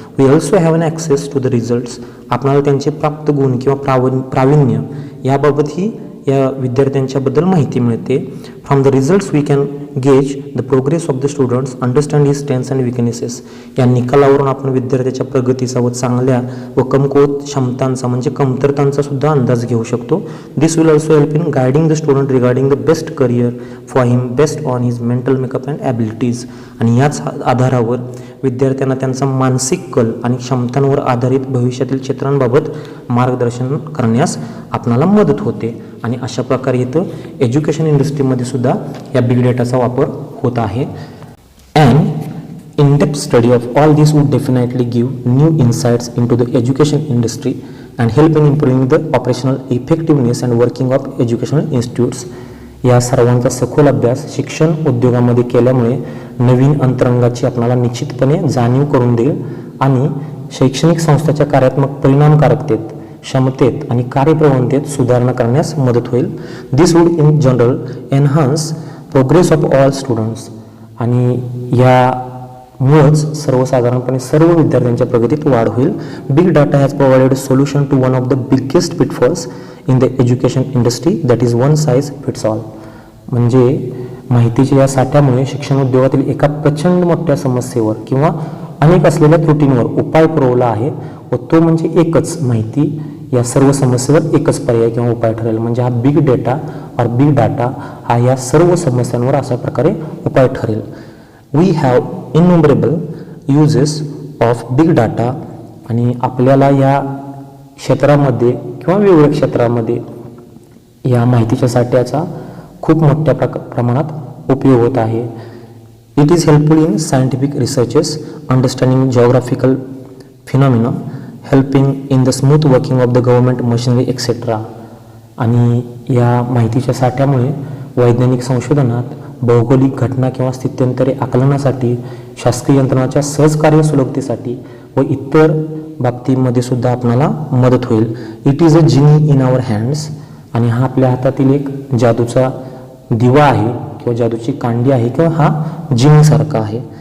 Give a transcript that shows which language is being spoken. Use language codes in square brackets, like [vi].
[en] We also have an access to the results. [mr] आपल्याला त्यांचे प्राप्त गुण किंवा प्रावीण्य याबाबतही या विद्यार्थ्यांच्याबद्दल माहिती मिळते. [en] From the results we can gauge the progress of the students, understand his strengths and weaknesses. [mr] या निकालावरून आपण विद्यार्थ्याच्या प्रगतीचा व चांगल्या व कमकुवत क्षमतांचा म्हणजे कमतरतांचा सुद्धा अंदाज घेऊ शकतो. [en] This will also help in guiding the student regarding the best career for him based on his mental makeup and abilities. [mr] आणि याच आधारावर विद्यार्थ्यांना त्यांचा मानसिक कल आणि क्षमतांवर आधारित भविष्यातील क्षेत्रांबाबत मार्गदर्शन करण्यास आपणाला मदत होते. आणि अशा प्रकारे इथं एज्युकेशन इंडस्ट्रीमध्ये सुद्धा या बिग डेटाचा वापर होत आहे. And [en] In-depth study of all this would definitely give new insights into the education industry and help in improving the operational effectiveness and working of educational institutes. [mr] या सर्वांचा सखोल अभ्यास शिक्षण उद्योगामध्ये केल्यामुळे नवीन अंतरंगाची आपल्याला निश्चितपणे जाणीव करून देईल आणि शैक्षणिक संस्थाच्या कार्यात्मक परिणामकारकतेत, क्षमतेत आणि कार्यप्रवणतेत सुधारणा करण्यास मदत होईल. [en] This would in general enhance progress of all students. [mr] आणि यामुळेच सर्वसाधारणपणे सर्व विद्यार्थ्यांच्या प्रगतीत वाढ होईल. [en] Big data has provided solution to one of the biggest pitfalls in the education industry, that is one size fits all. [mr] म्हणजे माहितीच्या या साठ्यामुळे शिक्षण उद्योगातील एका प्रचंड मोठ्या समस्येवर किंवा अनेक असलेल्या त्रुटींवर उपाय पुरवला आहे व तो म्हणजे एकच माहिती. या सर्व समस्येवर एकच पर्याय किंवा उपाय ठरेल. म्हणजे हा बिग डेटा और बिग डाटा हा या सर्व समस्यांवर अशा प्रकारे उपाय ठरेल. [en] We have innumerable uses of big data. [mr] आणि आपल्याला या क्षेत्रामध्ये किंवा वेगवेगळ्या क्षेत्रामध्ये या माहितीच्या साठ्याचा खूप मोठ्या प्रमाणात उपयोग होत आहे. [en] It is helpful in scientific researches, understanding geographical phenomena, helping in the smooth working of the government machinery etcetera. [mr] आणि या माहितीच्या साठ्यामुळे वैज्ञानिक संशोधनात, भौगोलिक घटना किंवा स्थित्यंतरे आकलनासाठी, शासकीय यंत्रणाच्या सहजकार्य सुलभतेसाठी व इतर बाबतीमध्ये सुद्धा आपल्याला मदत होईल. [en] It is a genie in our hands. [mr] आणि हा आपल्या हातातील एक जादूचा दिवा आहे किंवा जादूची कांडी आहे किंवा हा जिनीसारखा आहे.